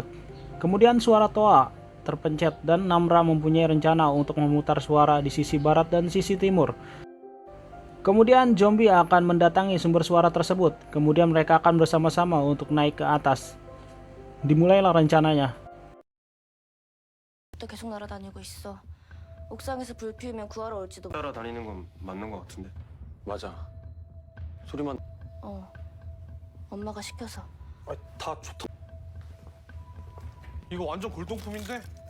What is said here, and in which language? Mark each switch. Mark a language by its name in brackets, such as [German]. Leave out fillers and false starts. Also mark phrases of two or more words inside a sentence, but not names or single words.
[Indonesian] Kemudian suara Toa terpencet dan Namra mempunyai rencana untuk memutar suara di sisi barat dan sisi timur. Kemudian zombie akan mendatangi sumber suara tersebut. Kemudian mereka akan bersama-sama untuk naik ke atas. Dimulailah rencananya. [Korean] 또 계속 날아다니고 있어. 옥상에서 불 피우면 구하러 올지도. 따라다니는 건 맞는 것 같은데. 맞아. 소리만. 엄마가 시켜서. 다 좋다. 이거 완전 골동품인데?